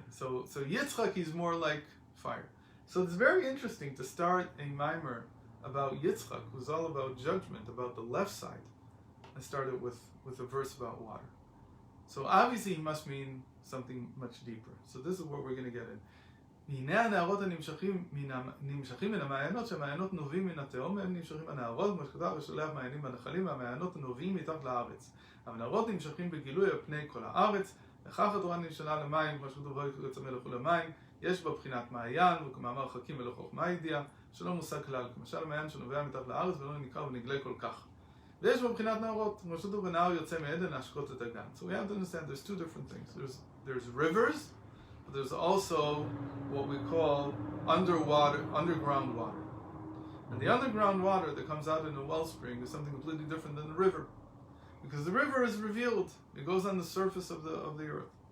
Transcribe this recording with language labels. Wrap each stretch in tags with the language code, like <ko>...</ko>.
<en>So Yitzchak is more like fire. So it's very interesting to start a mimer about Yitzchak, who's all about judgment, about the left side. I started with a verse about water. So obviously he must mean something much deeper. So this is what we're going to get in.</en> <he>והנה הנהרות הנמשכים מן המעיינות, שהמעיינות נובעים מן התהום, הם נמשכים הנהרות, כמו שכתב ושולח מעיינים בנחלים, והמעיינות נובעים מתחת לארץ. המנהרות נמשכים בגילוי על פני כל הארץ, וכך התורה נמשלה למים, כמו שכתוב יצא מלך למים, יש בה בחינת מעיין, וכמאמר חכים ולא חוכמה ידיעה, שלא מושג כלל, כמשל המעיין שנובע מתחת לארץ ולא נקרא ונגלה כל כך. ויש בה בחינת נהרות, כמו שכתוב ונהר יוצא מעדן להשקות את הגן.</he> <en>So we have to understand there's two different things. There's rivers, but there's also what we call underground water. And the underground water that comes out in a wellspring is something completely different than the river. Because the river is revealed. It goes on the surface of the earth.</en>